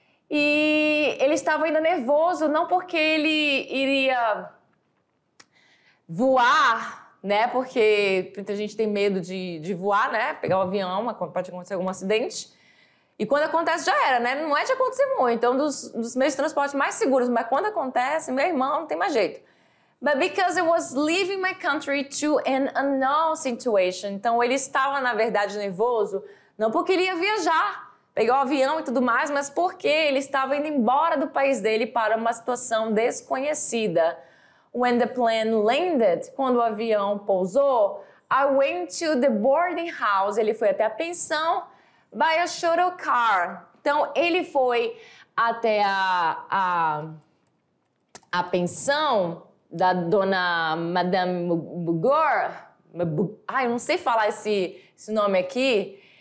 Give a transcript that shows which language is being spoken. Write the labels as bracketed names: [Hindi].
[Portuguese] E ele estava ainda nervoso, não porque ele iria voar, né? Porque muita gente tem medo de voar, né? Pegar o avião, pode acontecer algum acidente. E quando acontece, já era, né? Não é de acontecer muito. É um dos meios de transporte mais seguros. Mas quando acontece, meu irmão, não tem mais jeito. [English] But because I was leaving my country to an unknown situation. [Portuguese] Então, ele estava, na verdade, nervoso, não porque ele ia viajar, pegar o avião e tudo mais, mas porque ele estava indo embora do país dele para uma situação desconhecida. [English] When the plane landed, [Portuguese] quando o avião pousou, [English] I went to the boarding house. [Portuguese] Ele foi até a pensão [English] by a shuttle car. [Portuguese] Então, ele foi até a pensão da dona Madame Bugor. Eu não sei falar esse nome aqui.